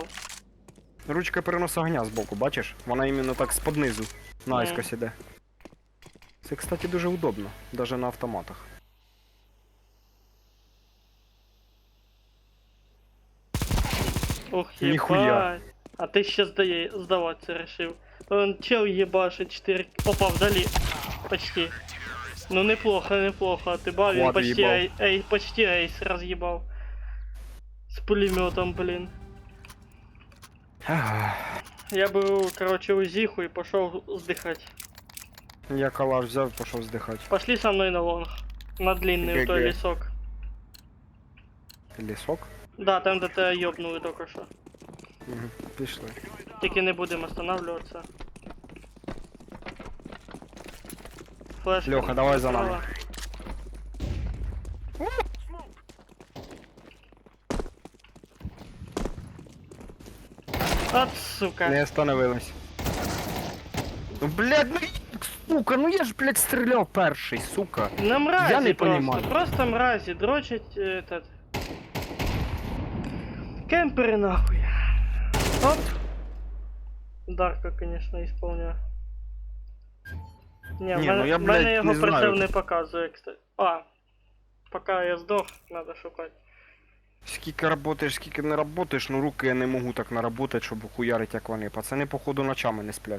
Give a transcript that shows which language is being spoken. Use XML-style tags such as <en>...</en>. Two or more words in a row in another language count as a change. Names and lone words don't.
<uk>ручка переноса огня збоку, бачиш? Вона іменно так з-под низу, наискось іде. Це, кстати, дуже удобно, даже на автоматах. Ох, Ніхуя.</uk> <ru>ебать.</ru> <uk>А ти ще здаватися</uk> <ru>решив. Он чел ебашит 4... Опа, вдали. Почти. Ну неплохо, неплохо. Ты бал, он Хват почти, ебал. почти эйс разъебал. С пулеметом, блин. Я бы, короче, узиху и пошел сдыхать.</ru> <uk>Я калаш взяв і пішов здихати.</uk> <ru>Пошли со мной на лонг. На длинный в той ГГ. лесок.</ru> <uk>Лісок?</uk> <ru>Да,</ru> <uk>там де</uk> <ru>тебя ёбнули только что.</ru> <uk>Угу. Пішли.</uk> <ru>Тільки не будем останавливаться. Флешка. Лёха, давай за нами.</ru> <uk>От сука.</uk> <ru>Не остановилась.</ru> <uk>Ну, блядь, ну, сука, ну я ж, блядь, стріляв перший, сука.</uk> <ru>На мрази Я не просто, понимаю. просто мрази, дрочить этот... Кемперы нахуй. Оп. Дарка, конечно, исполняю. Не, Не, ну я,</ru> <uk>в мене блядь, його не прицел знаю. не показує, кстати.</uk> <ru>А, пока я здох, надо шукати.</ru> <uk>Скільки работаєш, скільки не работаєш, ну руки я не можу так наработати, щоб хуярить як вони.</uk> <ru>Пацани, походу, ночами не сплять.</ru>